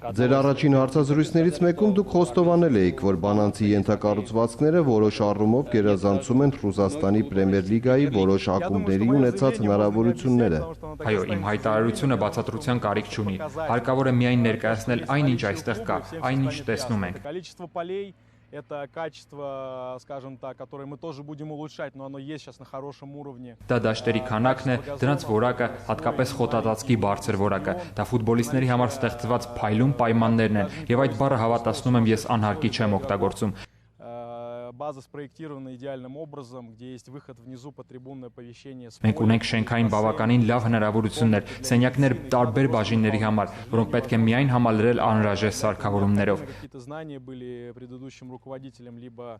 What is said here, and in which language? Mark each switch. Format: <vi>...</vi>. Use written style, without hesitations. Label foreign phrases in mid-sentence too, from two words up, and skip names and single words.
<hy>Ձեր առաջին հարցազրույցներից մեկում դուք խոստովանել էիք, որ բանանցի ենթակառուցվածքները որոշ առումով գերազանցում են Ռուսաստանի Պրեմիեր լիգայի որոշ ակումբների ունեցած հնարավորությունները։ Այո, իմ հայտարարությունը բացատրության կարիք չունի։ Հարկավոր է միայն ներկայացնել այնինչ այստեղ կա, այնինչ տեսնում ենք։</hy> <ru>Количество полей это качество, скажем так, которое мы тоже будем улучшать, но оно есть сейчас на хорошем уровне.</ru> <hy>Դա դաշտերի քանակն է, դրանց որակը, հատկապես խոտածածկի բարձր որակը, դա ֆուտբոլիստների համար ստեղծված փայլուն պայմաններն են, եւ այդ բառը հավատացնում եմ ես անհարկի չեմ օգտագործում։</hy> <ru>база спроектирована идеальным образом, где есть выход внизу по трибунное оповещение.</ru> <hy>Մենք ունենք շենքային բավականին լավ հնարավորություններ, սենյակներ տարբեր բաժինների համար, որոնք պետք է միայն համալրել անհրաժեշտ սարքավորումներով։</hy> <ru>Какие-то знания были предыдущим руководителям, либо</ru>